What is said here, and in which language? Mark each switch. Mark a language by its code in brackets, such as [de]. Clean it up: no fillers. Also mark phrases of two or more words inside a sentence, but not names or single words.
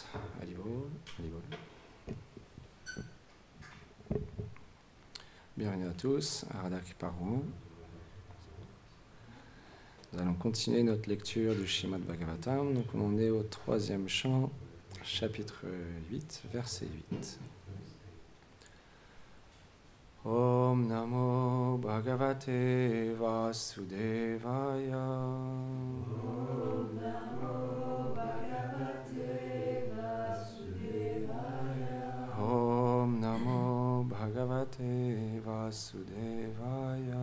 [fr] Haribol, Haribol. Bienvenue à tous. Arada Kriparu. Nous allons continuer notre lecture du Srimad Bhagavatam. Donc on en est au 3e chant, chapitre 8, verset 8. [sa] ॐ नमो भगवते वासुदेवाय. ॐ नमो भगवते वासुदेवाय. ॐ नमो भगवते वासुदेवाय.